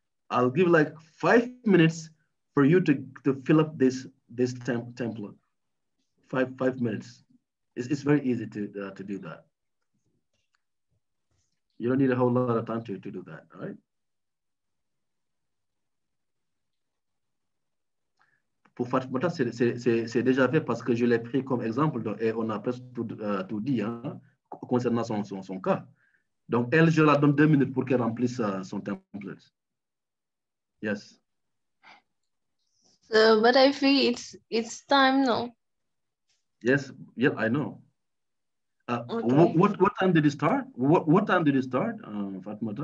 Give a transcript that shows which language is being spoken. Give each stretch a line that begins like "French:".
English: I'll give like 5 minutes for you to fill up this template. 5 minutes. It's very easy to do that. You don't need a whole lot of time to do that, all right?
French: Pour Fatima, c'est déjà fait parce que je l'ai pris comme exemple et on a presque tout dit, hein, concernant son cas. Donc, elle, je la donne 2 minutes pour qu'elle remplisse son template.
English: Yes. So, but I think it's time now. Yes, yeah, I know. Okay. What time did it start? What time did it start, Fatima?